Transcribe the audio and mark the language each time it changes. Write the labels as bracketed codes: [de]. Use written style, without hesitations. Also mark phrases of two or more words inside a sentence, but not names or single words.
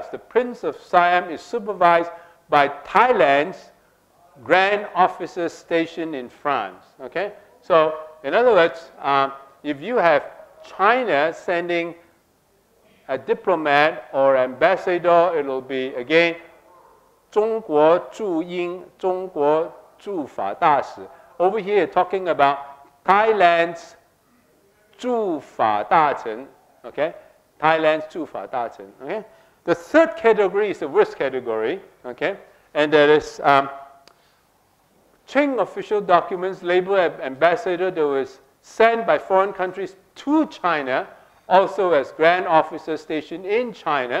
[en] The Prince of Siam is supervised by Thailand's Grand Officer station in France. Okay? So, in other words, if you have China sending a diplomat or ambassador, it will be, again, [zh] 中国驻英, 中国驻法大使. [en] Over here, talking about Thailand's [zh] 驻法大臣, [en] okay? Thailand's [zh] 驻法大臣, [en] okay? The third category is the worst category, okay? And that is Qing official documents labeled ambassador that was sent by foreign countries to China, also as Grand Officer station in China.